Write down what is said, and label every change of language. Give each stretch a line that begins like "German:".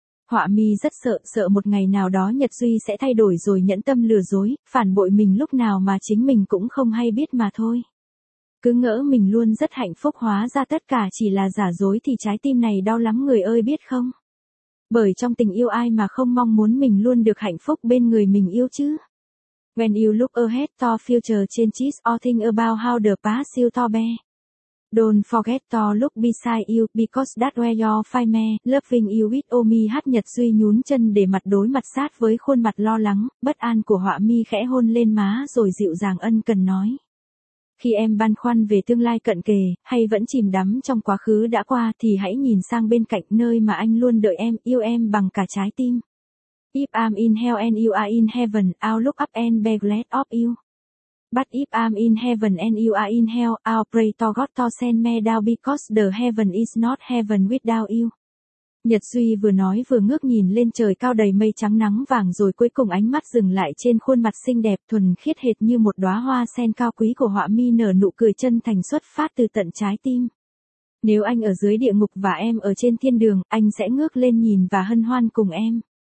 Vietnamese: Họa Mi rất sợ, sợ một ngày nào đó Nhật Duy sẽ thay đổi rồi nhẫn tâm lừa dối, phản bội mình lúc nào mà chính mình cũng không hay biết mà thôi. Cứ ngỡ mình luôn rất hạnh phúc hóa ra tất cả chỉ là giả dối thì trái tim này đau lắm người ơi biết không? Bởi trong tình yêu ai mà không mong muốn mình luôn được hạnh phúc bên người mình yêu chứ?
English: When you look ahead to future changes or think about how the past you to be. Don't forget to look beside you because that's where you'll find me. Loving you with all my heart.
Vietnamese: Nhật Duy nhún chân để mặt đối mặt sát với khuôn mặt lo lắng, bất an của Họa Mi khẽ hôn lên má rồi dịu dàng ân cần nói. Khi em băn khoăn về tương lai cận kề, hay vẫn chìm đắm trong quá khứ đã qua thì hãy nhìn sang bên cạnh nơi mà anh luôn đợi em, yêu em bằng cả trái tim.
English: If I'm in hell and you are in heaven, I'll look up and be glad of you. But if I'm in heaven and you are in hell, I'll pray to God to send me down because the heaven is not heaven without you.
Vietnamese: Nhật Duy vừa nói vừa ngước nhìn lên trời cao đầy mây trắng nắng vàng rồi cuối cùng ánh mắt dừng lại trên khuôn mặt xinh đẹp thuần khiết hệt như một đóa hoa sen cao quý của Họa Mi nở nụ cười chân thành xuất phát từ tận trái tim. Nếu anh ở dưới địa ngục và em ở trên thiên đường, anh sẽ ngước lên nhìn và hân hoan cùng em.